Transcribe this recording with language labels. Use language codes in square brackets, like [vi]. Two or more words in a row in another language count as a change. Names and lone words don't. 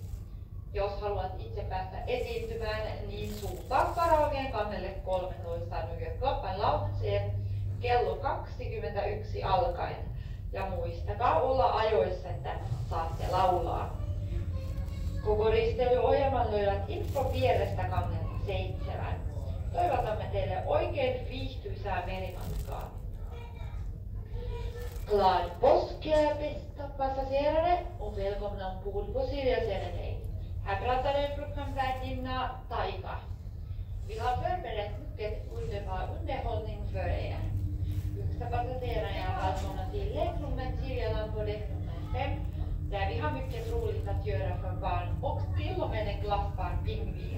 [fi] Jos haluat itse päästä esiintymään, niin suuntaa karaokeen kannelle 13 New York Club and Loungeen kello 21 alkaen. Ja muistakaa olla ajoissa, että saatte laulaa. Koko risteilyohjelman löydät info vierestä kannelta 7. Toivotamme teille oikein viihtyisää merimatkaa. [sv] Glad påsk bästa passagerare och välkomna ombord på Silja Serenade. Här pratade programvärdinna Taika. Vi har förberett mycket underbar underhållning för er. Yngsta passagerare är välkomna till lekrummet Siljaland på däck nummer 5, där vi har mycket roligt att göra för barn och till och med en glassbar pingvin.